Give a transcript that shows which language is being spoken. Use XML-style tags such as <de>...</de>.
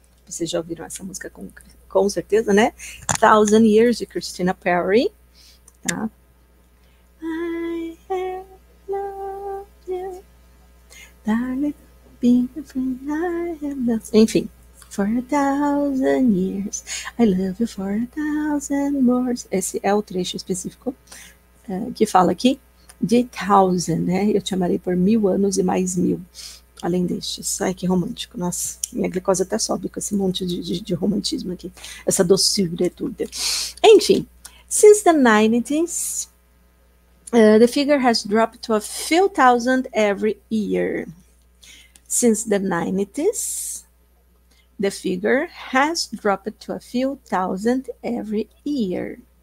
<pt>Vocês já ouviram essa música com certeza, né? 1,000 Years, de Christina Perri. Tá?</pt> <en>I have loved you, darling, be afraid, I have loved you. Enfim, for 1,000 years, I love you for 1,000 more.</en> <pt>Esse é o trecho específico que fala aqui de 1,000, né? Eu te amarei por 1.000 anos e mais 1.000. Além destes. Ai, que romântico. Nossa, minha glicose até sobe com esse monte de romantismo aqui. Essa doçura toda.</pt> <en>Enfim, since the 90s, the figure has dropped to a few thousand every year. Since the 90s, the figure has dropped to a few thousand every year.</en>